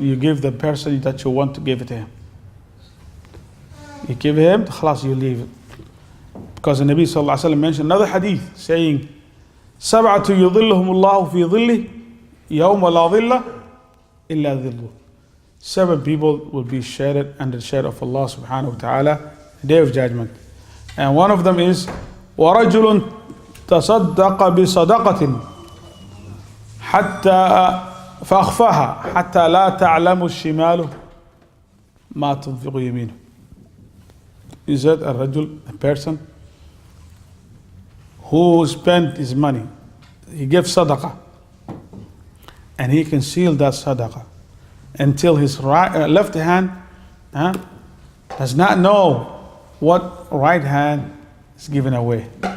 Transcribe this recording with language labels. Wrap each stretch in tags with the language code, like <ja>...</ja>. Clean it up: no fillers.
<en>You give the person that you want to give it to him. You give him, khalas, you leave it. Because the Nabi sallallahu alaihi wasallam mentioned another hadith saying,</en> <ar>سَبْعَةُ يُظِلُّهُمُ اللَّهُ فِي ظِلِّهِ يَوْمَ لَا ظِلَّ إِلَّا ظِلُّهُ.</ar> <en>7 people will be shaded under the shade of Allah subhanahu wa ta'ala, the day of judgment. And one of them is,</en> <ar>وَرَجُلٌ تَصَدَّقَ بِصَدَقَةٍ حَتَّى فأخفاها حتى لا تعلم الشمال ما تنفق يمينه.</ar> <en>Is that a person who spent his money, he gave sadaqah, and he concealed that sadaqah until his left hand does not know what right hand is given away.</en>